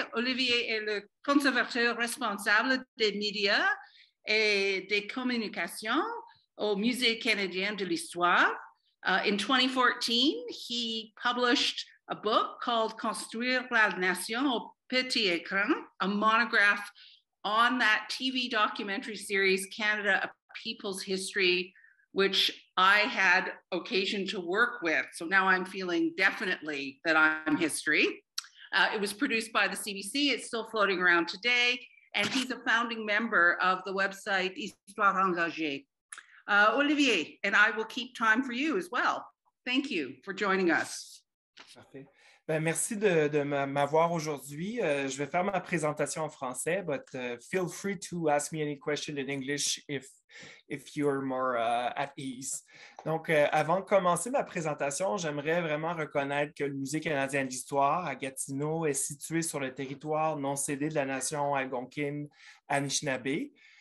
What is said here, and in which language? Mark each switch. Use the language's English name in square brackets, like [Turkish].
[French] Olivier est le conservateur responsable des médias et des communications au Musée canadien de l'histoire. [English] In 2014, he published a book called Construire la Nation au petit écran, a monograph on that TV documentary series, Canada, A People's History, which I had occasion to work with. So now I'm feeling definitely that I'm history. It was produced by the CBC. It's still floating around today. And he's a founding member of the website Histoire Engagée. Olivier, and I will keep time for you as well. Thank you for joining us. [French] Parfait. Ben, merci de m'avoir aujourd'hui. Je vais faire ma présentation en français, [English] but feel free to ask me any question in English if you're more at ease. [French] Donc, avant de commencer ma présentation, j'aimerais vraiment reconnaître que le Musée canadien d'histoire à Gatineau est situé sur le territoire non cédé de la nation algonquine-Anishinaabe.